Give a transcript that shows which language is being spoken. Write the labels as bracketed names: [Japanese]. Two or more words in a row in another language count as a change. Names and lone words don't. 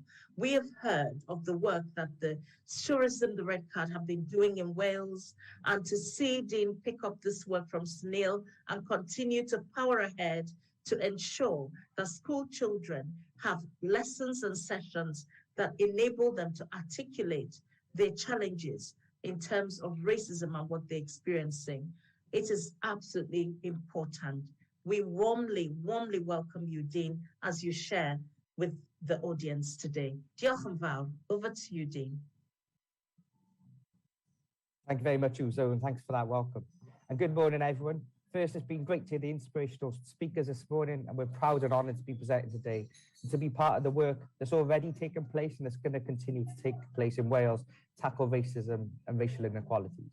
[English] We have heard of the work that the Show Racism the Red Card have been doing in Wales, and to see Dean pick up this work from Sunil and continue to power ahead to ensure that school children have lessons and sessions that enable them to articulate their challenges in terms of racism and what they're experiencing. It is absolutely important. We warmly welcome you, Dean, as you share with the audience today. [Welsh] Diolch yn fawr. [English] Over to you, Dean. Thank you very much, Uzo, and thanks for that welcome. And good morning, everyone. First, it's been great to hear the inspirational speakers this morning, and we're proud and honoured to be presenting today and to be part of the work that's already taken place and that's going to continue to take place in Wales, tackle racism and racial inequalities.